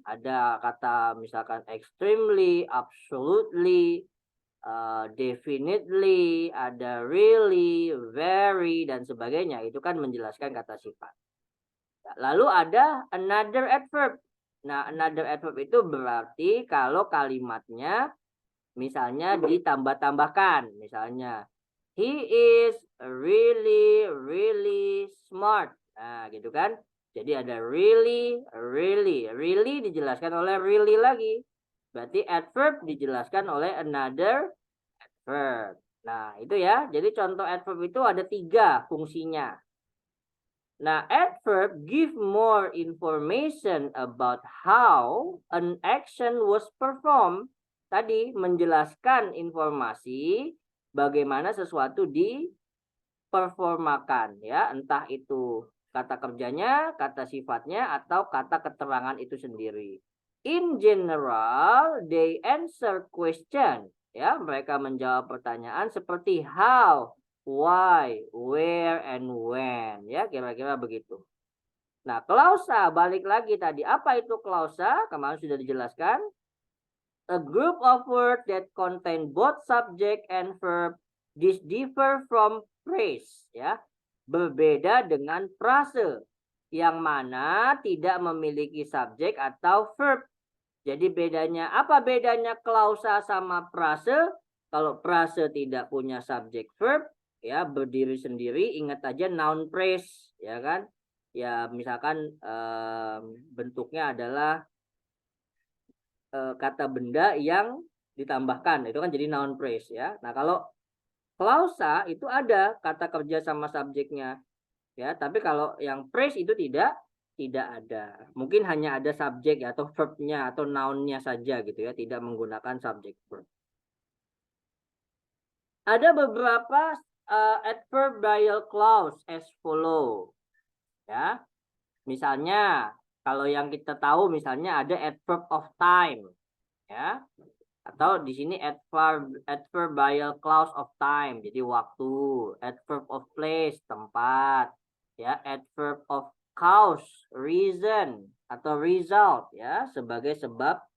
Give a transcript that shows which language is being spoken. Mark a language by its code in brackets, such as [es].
[id] Ada kata misalkan extremely, absolutely, definitely, ada really, very, dan sebagainya. Itu kan menjelaskan kata sifat. Lalu ada another adverb. Nah, another adverb itu berarti kalau kalimatnya misalnya ditambah-tambahkan. Misalnya, [en] he is really, really smart. [id] Nah, gitu kan. Jadi ada really, really. Really dijelaskan oleh really lagi. Berarti adverb dijelaskan oleh another adverb. Nah, itu ya. Jadi contoh adverb itu ada 3 fungsinya. Nah, [en] adverb give more information about how an action was performed. [id] Tadi menjelaskan informasi bagaimana sesuatu diperformakan ya, entah itu kata kerjanya, kata sifatnya atau kata keterangan itu sendiri. [en] In general, they answer question. [id] Ya, mereka menjawab pertanyaan seperti [en] how, why, where, and when. [id] Ya, kira-kira begitu. Nah, klausa, balik lagi tadi. Apa itu klausa? Kemarin sudah dijelaskan. [en] A group of words that contain both subject and verb. This differ from phrase. [id] Ya, berbeda dengan frase. Yang mana tidak memiliki subjek atau verb. Jadi bedanya, apa bedanya klausa sama frase? Kalau frase tidak punya subjek verb, ya berdiri sendiri, ingat aja noun phrase, ya kan? Ya misalkan bentuknya adalah kata benda yang ditambahkan, itu kan jadi noun phrase ya. Nah kalau klausa itu ada kata kerja sama subjeknya, ya. Tapi kalau yang phrase itu tidak ada. Mungkin hanya ada subjek ya, atau verbnya atau nounnya saja gitu ya, tidak menggunakan subjek verb. Ada beberapa [en] adverbial clause as follow. [id] Ya. Misalnya kalau yang kita tahu misalnya ada adverb of time ya. Atau di sini adverbial clause of time, jadi waktu, adverb of place, tempat, ya, adverb of cause, reason atau result ya, sebagai sebab